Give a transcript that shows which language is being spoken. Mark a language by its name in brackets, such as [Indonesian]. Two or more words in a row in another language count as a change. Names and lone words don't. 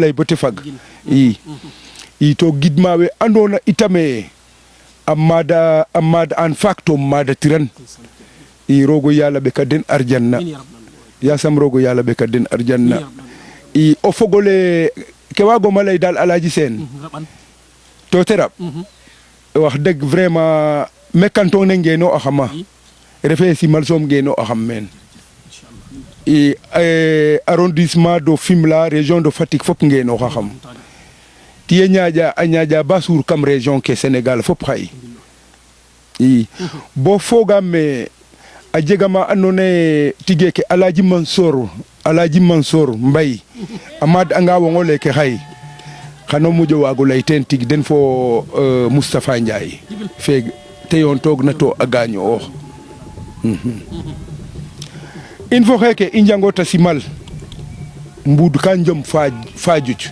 [Serer] lay bo te fag to gidma we andoona itam a maada an faak to maada tiran roogo yaala ɓeka den arjanna yasam roogo yaala ɓeka den arjanna o fogole ke waagoma lay daal Alaaji Seen to te raɓ wax deg vraiment me canton ne ngeeno axama refe simal soom ngeeno axam meen [French] arrondissement de Fimela région de Fatick [Serer] fop ngeenooxaxam tiye a ñaaƴa ba suur kam région ke Sénégal fop xay bo fogaam me a jega ma andoona yee tige ke Alaaji Mansour Mbaye a maad anga wongo leke xay xano moƴo waago lay teen tig den fo Moustapha Ndiaye fe te yoontoogna to a gaañoox in fo xeeke i njangoota simal mbuud ka njom Fadiouth